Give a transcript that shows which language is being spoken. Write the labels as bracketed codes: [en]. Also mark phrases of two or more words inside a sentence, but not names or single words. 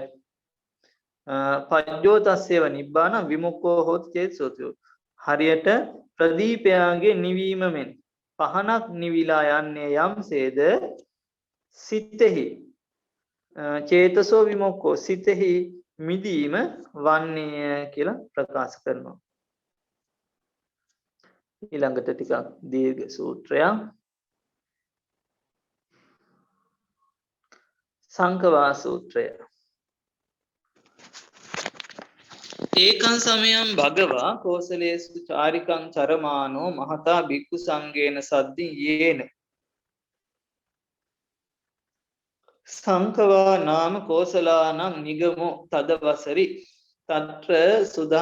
[pi] පඤ්චෝතස්සේව නිබ්බාන විමුක්ඛෝ හොත් චේතසෝතෝ [si] හරියට ප්‍රදීපයාගේ නිවීම මෙන් පහනක් නිවිලා යන්නේ යම්සේද සිතෙහි [pi] චේතසෝ විමුක්ඛෝ [si] සිතෙහි මිදීම වන්නේ කියලා ප්‍රකාශ කරනවා. ඊළඟට ටිකක් දීර්ඝ සූත්‍රයක්. සංකවා සූත්‍රය. [pi] ඒකං සමයං භගවා කෝසලේසු චාරිකං චරමානෝ මහතා භික්ඛු සංඝේන සද්දින් යේන සංකවා නාම කෝසලානං නිගමෝ තදවසරි තත්‍ර සුදං